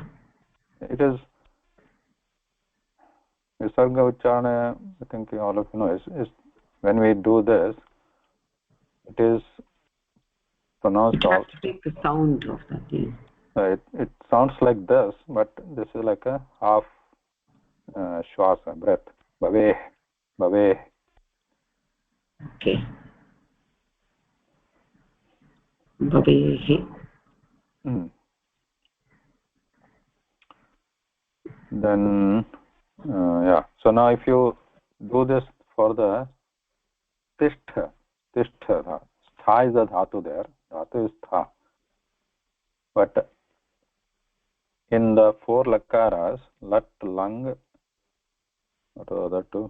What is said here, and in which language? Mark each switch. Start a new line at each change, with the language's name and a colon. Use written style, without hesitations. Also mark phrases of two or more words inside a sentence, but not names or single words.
English: It is
Sanskrit: विसर्ग उच्चारण,
English: I think all of you know, is when we do this, it is pronounced You have to take the sound of that thing. It sounds like this, but this is like a half shwasa, breath.
Sanskrit: भवे, भवे.
English: Okay. Bhavehe. Then, yeah. So now if you do this for the tishtha, tha. Tha is the dhatu there. Dhatu is tha. But in the four lakaras,
Sanskrit: लट्, लङ्,
English: what are the other two?